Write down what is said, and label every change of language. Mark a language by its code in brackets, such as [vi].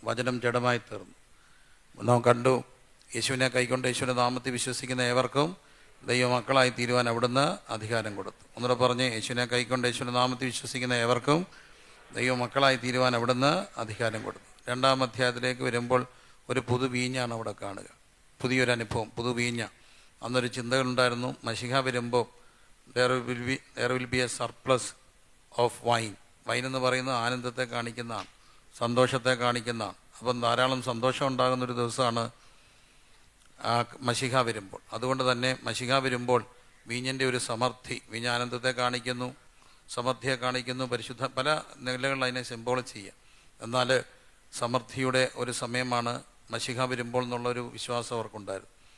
[ml] വചനം ജഡമായി തീർന്നു. നാം കണ്ടു യേശുവിനെ കൈക്കൊണ്ട് യേശുവിൻ്റെ നാമത്തിൽ വിശ്വസിക്കുന്ന ഏവർക്കും ദൈവമക്കളായി തീരുവാൻ അവിടുന്ന് അധികാരം കൊടുത്തു. ഒന്നുകൂടെ പറഞ്ഞ്, യേശുവിനെ കൈക്കൊണ്ട് യേശുവിൻ്റെ നാമത്തിൽ വിശ്വസിക്കുന്ന ഏവർക്കും ദൈവമക്കളായി തീരുവാൻ അവിടുന്ന് അധികാരം കൊടുത്തു. 2-ാം അധ്യായത്തിലേക്ക് വരുമ്പോൾ ഒരു പുതുവീഞ്ഞാണ് അവിടെ കാണുക. പുതിയൊരു അനുഭവം, പുതുവീഞ്ഞ. അന്നൊരു ചിന്തകളുണ്ടായിരുന്നു, മശിഹ വരുമ്പോൾ [en] there will be a surplus of wine. [ml] Wine എന്ന് പറയുന്നത് ആനന്ദത്തെ കാണിക്കുന്നതാണ്, സന്തോഷത്തെ കാണിക്കുന്നതാണ്. അപ്പം ധാരാളം സന്തോഷം ഉണ്ടാകുന്നൊരു ദിവസമാണ് മശിഹ വരുമ്പോൾ. അതുകൊണ്ട് തന്നെ മശിഹ വരുമ്പോൾ വീഞ്ഞിൻ്റെ ഒരു സമൃദ്ധി, വീഞ്ഞാനന്ദത്തെ കാണിക്കുന്നു, സമൃദ്ധിയെ കാണിക്കുന്നു. പരിശുദ്ധ പല നിലകളിൽ അതിനെ സിംബോളൈസ് ചെയ്യുക. എന്നാൽ സമൃദ്ധിയുടെ ഒരു സമയമാണ് മശിഹ വരുമ്പോൾ എന്നുള്ളൊരു വിശ്വാസം അവർക്കുണ്ടായിരുന്നു.